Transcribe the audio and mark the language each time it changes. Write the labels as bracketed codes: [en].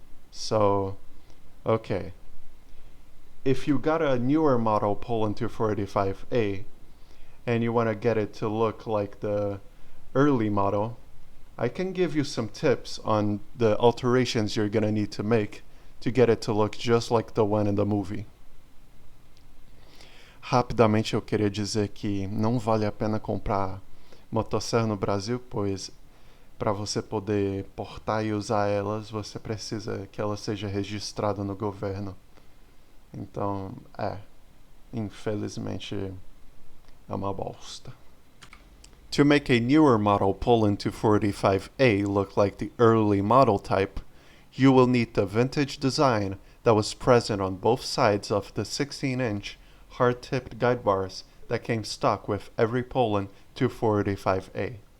[en] So, okay. If you got a newer model Poland 245A and you want to get it to look like the early model, I can give you some tips on the alterations you're gonna need to make to get it to look just like the one in the movie. [pt] Rapidamente eu queria dizer que não vale a pena comprar motosserra no Brasil, pois para você poder portar e usar elas, você precisa que ela seja registrada no governo. Então, infelizmente é uma bosta. [en] To make a newer model Poland 245A look like the early model type, you will need the vintage design that was present on both sides of the 16-inch hard-tipped guide bars that came stock with every Poland 245A.